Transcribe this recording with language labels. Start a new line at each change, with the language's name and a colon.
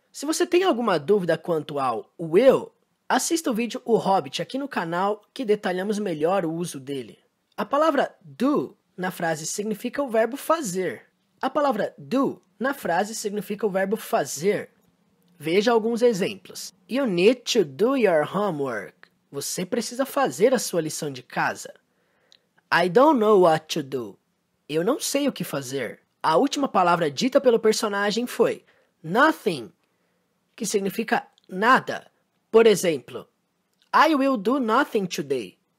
Portuguese: Se você tem alguma dúvida quanto ao will, assista o vídeo O Hobbit aqui no canal que detalhamos melhor o uso dele. A palavra do na frase significa o verbo fazer. A palavra do na frase significa o verbo fazer. Veja alguns exemplos.
English: You need to do your homework.
Portuguese: Você precisa fazer a sua lição de casa.
English: I don't know what to do.
Portuguese: Eu não sei o que fazer. A última palavra dita pelo personagem foi nothing, que significa nada. Por exemplo,
English: I will do nothing today.